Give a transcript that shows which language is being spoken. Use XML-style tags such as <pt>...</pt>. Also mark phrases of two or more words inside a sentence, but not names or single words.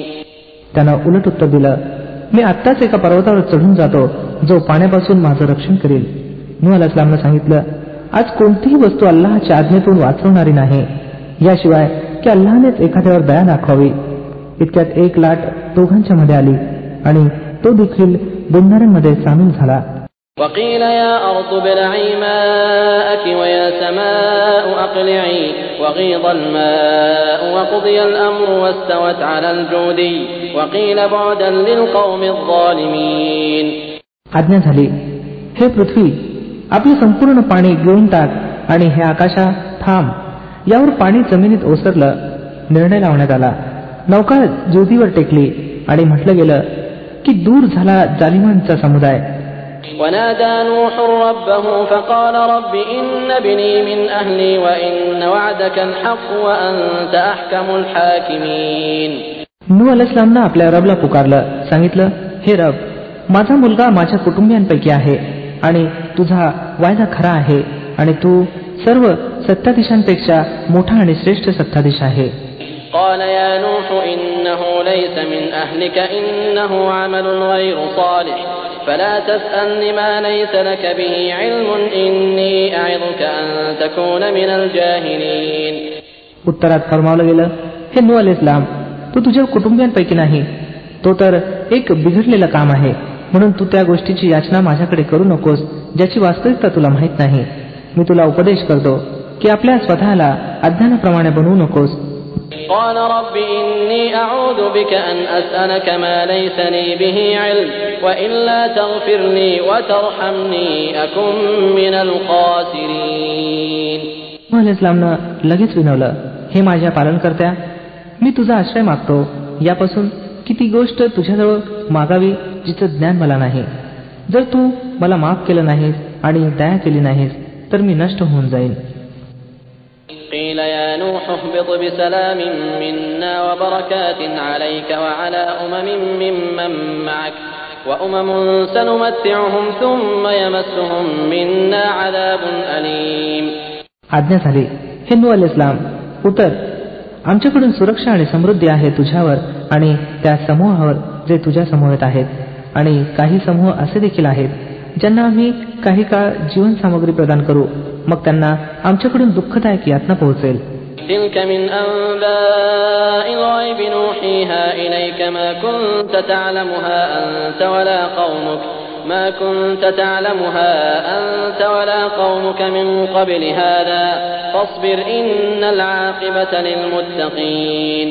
<mr>त्यानं उलट उत्तर दिलं, मी आत्ताच एका पर्वतावर चढून जातो जो पाण्यापासून माझं रक्षण करेल. नूह अलैहिस्सलामनं सांगितलं, आज कोणतीही वस्तू अल्लाहच्या आज्ञेतून वाचवणारी नाही याशिवाय की अल्लाहनेच एखाद्यावर दया दाखवावी. इतक्यात एक लाट दोघांच्या मध्ये आली आणि तो देखील बुडणाऱ्यांमध्ये सामील झाला.</mr> <ar>وقيل يا أرض ابلعي ماءك ويا سماء أقلعي وغيض الماء وقضي الأمر واستوت على الجودي وقيل بعدا للقوم الظالمين.</ar> <mr>आज्ञा झाली, हे पृथ्वी आपले संपूर्ण पाणी गिळून टाक आणि हे आकाशा थांब. यावर पाणी जमिनीत ओसरलं. निर्णय लावण्यात आला. नौका ज्योतीवर टेकली आणि म्हटलं गेलं की दूर झाला जालिमांचा समुदाय.</mr> <ar>ونادى نوح ربه فقال رب إن ابني من أهلي وإن وعدك الحق وأنت أحكم الحاكمين.</ar> <mr>नूह अलैहिस्सलामनं आपल्या रबला पुकारलं, सांगितलं, हे रब माझा मुलगा माझ्या कुटुंबियांपैकी आहे आणि तुझा वायदा खरा आहे आणि तू सर्व सत्ताधीशांपेक्षा मोठा आणि श्रेष्ठ सत्ताधीश आहे.</mr> <ar>قال يا نوح إنه ليس من أهلك إنه عمل غير صالح فلا تسألني ما ليس لك به علم إني أعظك أن تكون من الجاهلين.</ar> <mr>उत्तरात फरमावलं गेलं, हे नूह अलैहिस्सलाम तू तुझ्या कुटुंबियांपैकी नाही, तो तर एक बिघडलेलं काम आहे, म्हणून तू त्या गोष्टीची याचना माझ्याकडे करू नकोस ज्याची वास्तविकता तुला माहित नाही. मी तुला उपदेश करतो की आपल्या स्वतःला अज्ञानाप्रमाणे बनवू नकोस.</mr> <ar>قال رب إني أعوذ بك أن أسألك ما ليس لي به علم وإلا تغفر لي وترحمني أكن من الخاسرين.</ar> <mr>इस्लामनं लगेच विनवलं, हे माझ्या पालनकर्त्या, मी तुझा आश्रय मागतो यापासून की ती गोष्ट तुझ्याजवळ मागावी जिचं ज्ञान मला नाही. जर तू मला माफ केलं नाहीस आणि दया केली नाहीस तर मी नष्ट होऊन जाईन.</mr> <ar>قيل يا نوح اهبط بسلام منا وبركات عليك وعلى ممن معك وأمم سنمتعهم ثم يمسهم منا عذاب أليم.</ar> <mr>आज्ञा झाली, हे नूह अलैहिस्सलाम, उतर, आमच्याकडून सुरक्षा आणि समृद्धी आहे तुझ्यावर आणि त्या समूहावर जे तुझ्या समूहात आहेत, आणि काही समूह असे देखील आहेत ज्यांना आम्ही काही काळ जीवन सामग्री प्रदान करू, मग त्यांना आमच्याकडून दुःखदायक यातना पोहोचेल.</mr> <ar>تلك من أنباء الغيب نوحيها إليك ما كنت تعلمها أنت ولا قومك من قبل هذا فاصبر إن العاقبة للمتقين.</ar>